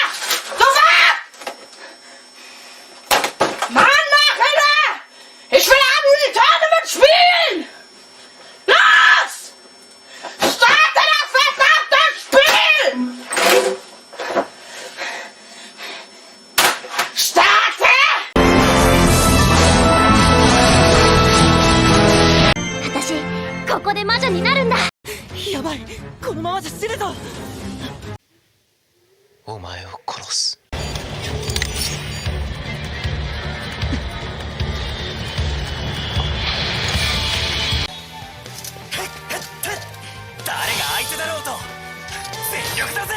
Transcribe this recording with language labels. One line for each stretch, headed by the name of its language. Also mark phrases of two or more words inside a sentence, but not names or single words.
German: Sofort! Mann, Alter! Ich will abends die Tournament spielen! Los! Starte das verdammte Spiel! Starte!
Japanese: 私、ここで魔女になるんだ。やばい、このままじゃ死ぬぞ。お前を殺す。誰が相手だろうと全力だぜ。